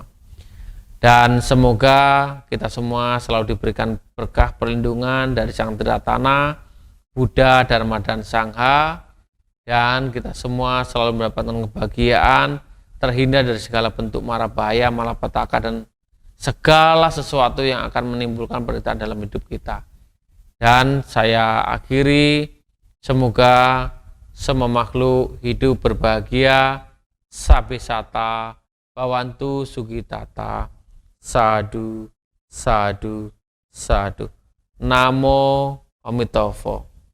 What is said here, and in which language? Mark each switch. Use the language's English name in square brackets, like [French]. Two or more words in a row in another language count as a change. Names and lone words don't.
[Indonesian] Dan semoga kita semua selalu diberikan berkah perlindungan dari Sang Triratana, Buddha, Dharma, dan Sangha, dan kita semua selalu mendapatkan kebahagiaan, terhindar dari segala bentuk mara bahaya, malapetaka, dan segala sesuatu yang akan menimbulkan penderitaan dalam hidup kita. Dan saya akhiri, semoga semua makhluk hidup berbahagia, [Pali] sabesata, bawantu sugitata, sadu, sadu, sadu. [Chinese] Namo Amitofo.